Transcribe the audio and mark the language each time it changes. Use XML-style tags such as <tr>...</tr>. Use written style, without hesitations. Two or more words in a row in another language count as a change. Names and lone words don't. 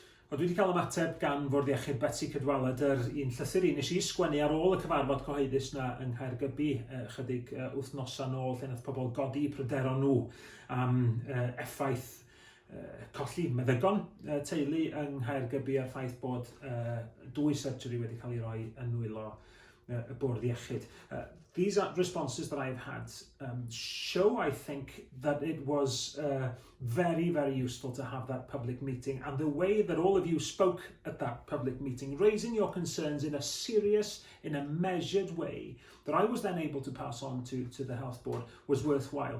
<cy>Dwi wedi cael ymateb gan Fwrdd Iechyd Betsy Cadwaladr yr un llythyr nes i sgwennu ar ôl y cyfarfod cyhoeddus na yng Caergybi chydig wythnosau nôl lle nath pobl godi pryderon nhw am effaith colli meddygon teulu yng Caergybi a'r ffaith bod 2 surgery wedi cael ei roi yn nwylo y Bwrdd Iechyd.</cy> <en>These responses that I've had show, I think, that it was very, very useful to have that public meeting, and the way that all of you spoke at that public meeting, raising your concerns in a serious, in a measured way, that I was then able to pass on to the Health Board, was worthwhile.</en>